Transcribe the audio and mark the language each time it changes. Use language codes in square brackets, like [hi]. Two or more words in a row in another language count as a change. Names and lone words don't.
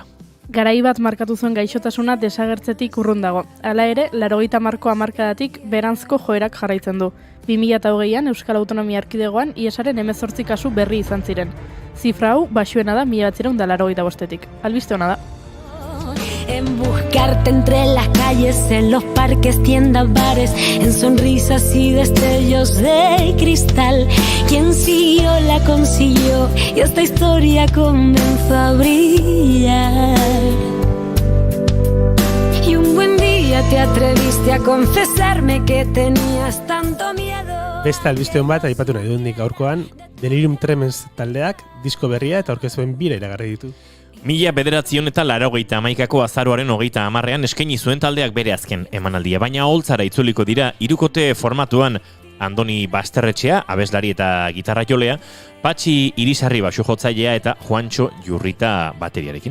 [eu] Garai bat markatu zuen gaixotasuna desagertzetik urrun dago. Hala ere, 80ko hamarkadatik beranzko joerak jarraitzen du. 2020an Euskal Autonomia Erkidegoan iesaren 18 kasu berri izan ziren. Zifra hau baxuena da 1985etik. Albiste ona da. [es] En buscarte entre las calles, en los parques, tiendas, bares, en sonrisas y destellos de cristal. Quien siguió la consiguió y esta historia comenzó a brillar. Y un buen día te atreviste a confesarme que tenías tanto miedo. [eu] Beste albiste hon bat aipatu nahi dut nik gaurkoan, Delirium Tremens taldeak disko berria eta aurkezuen bira iragarri ditu. 1981ko azaroaren 30ean eskaini zuen taldeak bere azken emanaldia, baina holtzara itzuliko dira 3 formatuan Andoni Basterretxea, abeslari eta gitarra jolea, Patxi Irisarri basu jotzailea eta Juantxo Jurrita bateriarekin.